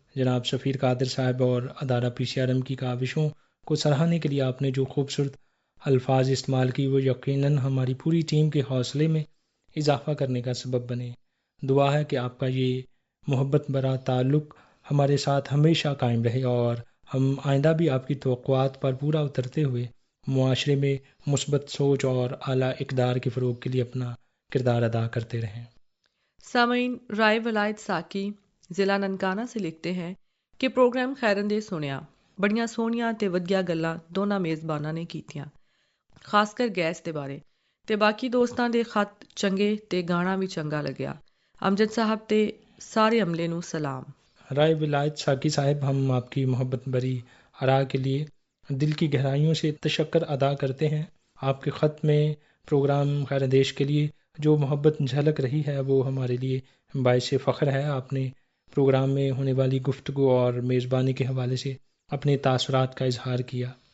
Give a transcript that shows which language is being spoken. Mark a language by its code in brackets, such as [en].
[ur] جناب سفیر قادر صاحب اور ادارہ PCRM کی کاوشوں کو سراہنے کے لیے آپ نے جو خوبصورت الفاظ استعمال کی، وہ یقیناً ہماری پوری ٹیم کے حوصلے میں اضافہ کرنے کا سبب بنے. دعا ہے کہ آپ کا یہ محبت برا تعلق ہمارے ساتھ ہمیشہ قائم رہے اور ہم آئندہ بھی آپ کی توقعات پر پورا اترتے ہوئے معاشرے میں مثبت سوچ اور اعلیٰ اقدار کے فروغ کے لیے اپنا کردار ادا کرتے رہیں. [pa] سامعین، رائے ولایت ساکی [ur] ضلع ننکانہ سے لکھتے ہیں کہ [pa] پروگرام خیرندے سنیا، بڑیاں سونیاں تے ودیا گلاں دونوں میزباناں نے کیتیاں، خاص کر گیس دے بارے تے باقی دوستاں دے خط چنگے تے گانا بھی چنگا لگیا. امجد صاحب تے سارے عملے نو سلام. [ur] رائے ولایت ساکی صاحب، ہم آپ کی محبت بری آراء کے لیے دل کی گہرائیوں سے تشکر ادا کرتے ہیں. آپ کے خط میں پروگرام خیر دیش کے لیے جو محبت جھلک رہی ہے وہ ہمارے لیے باعث فخر ہے. آپ نے پروگرام میں ہونے والی گفتگو اور میزبانی کے حوالے سے اپنے تاثرات کا اظہار کیا.